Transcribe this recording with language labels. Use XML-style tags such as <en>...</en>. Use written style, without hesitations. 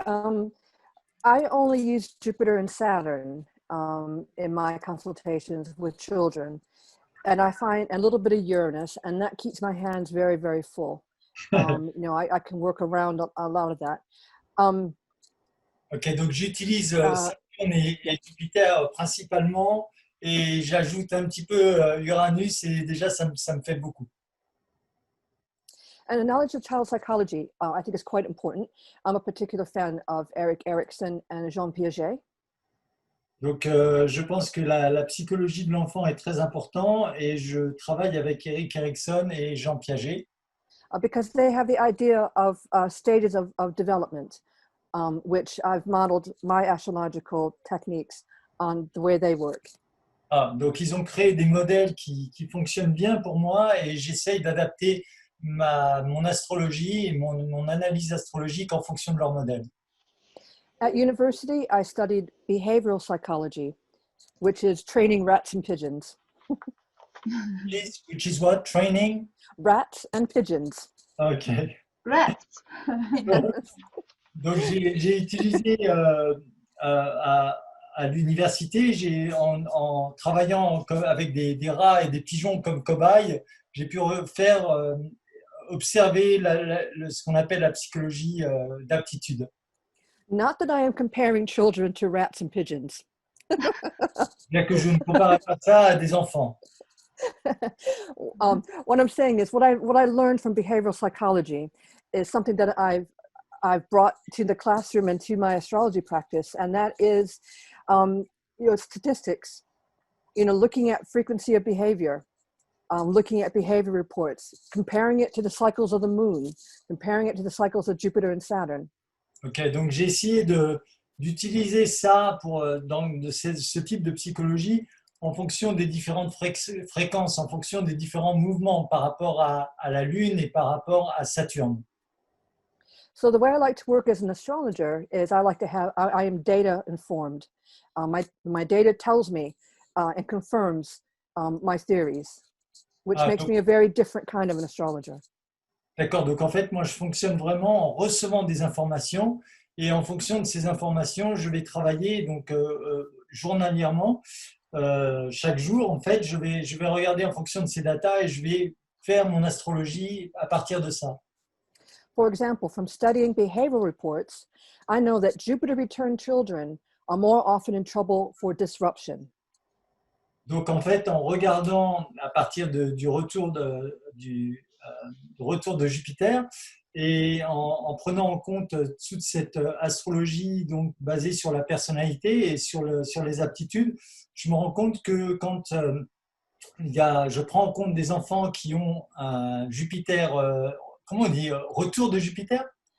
<en>I only use Jupiter and Saturn in my consultations with children, and I find a little bit of Uranus, and that keeps my hands very, very full. You know, I can work around a lot of that.</en> <fr>Ok, donc j'utilise Saturne et Jupiter principalement, et j'ajoute un petit peu Uranus, et déjà ça me fait beaucoup.</fr> <en>And the knowledge of child psychology, I think, is quite important. I'm a particular fan of Erik Erikson and Jean Piaget.</en> <fr>Donc, je pense que la psychologie de l'enfant est très importante, et je travaille avec Erik Erikson et Jean Piaget.</fr> <en>Because they have the idea of stages of development, which I've modeled my astrological techniques on the way they work.</en> <fr>Ah, donc, ils ont créé des modèles qui fonctionnent bien pour moi, et j'essaye d'adapter mon astrologie et mon analyse astrologique en fonction de leur modèle.</fr> <en>At university, I studied behavioral psychology, which is training rats and pigeons. Which is what? Training? Rats and pigeons. Ok. Rats.</en> <fr>Donc, j'ai utilisé à l'université, en travaillant avec des rats et des pigeons comme cobayes, j'ai pu observer ce qu'on appelle la psychologie d'aptitude.</fr> <en>Not that I am comparing children to rats and pigeons.</en> <fr>Bien que je ne compare pas ça à des enfants.</fr> <en>What I'm saying is what I learned from behavioral psychology is something that I've brought to the classroom and to my astrology practice, and that is, you know, statistics. You know, looking at frequency of behavior, looking at behavior reports, comparing it to the cycles of the moon, comparing it to the cycles of Jupiter and Saturn.</en> <fr>Ok, donc j'ai essayé d'utiliser ça pour ce type de psychologie en fonction des différentes fréquences, en fonction des différents mouvements par rapport à la Lune et par rapport à Saturne.</fr> <en>So the way I like to work as an astrologer is I am data informed. My data tells me and confirms my theories, which makes me a very different kind of an astrologer.</en> <fr>D'accord, donc en fait, moi je fonctionne vraiment en recevant des informations et en fonction de ces informations, je vais travailler donc journalièrement. Chaque jour, en fait, je vais regarder en fonction de ces datas et je vais faire mon astrologie à partir de ça.</fr> <en>For example, from studying behavioral reports, I know that Jupiter return children are more often in trouble for disruption.</en> <fr>Donc en fait, en regardant à partir du retour de Jupiter et en prenant en compte toute cette astrologie donc basée sur la personnalité et sur les aptitudes, je me rends compte que quand je prends en compte des enfants qui ont un Jupiter, comment on dit, retour de Jupiter ?</fr>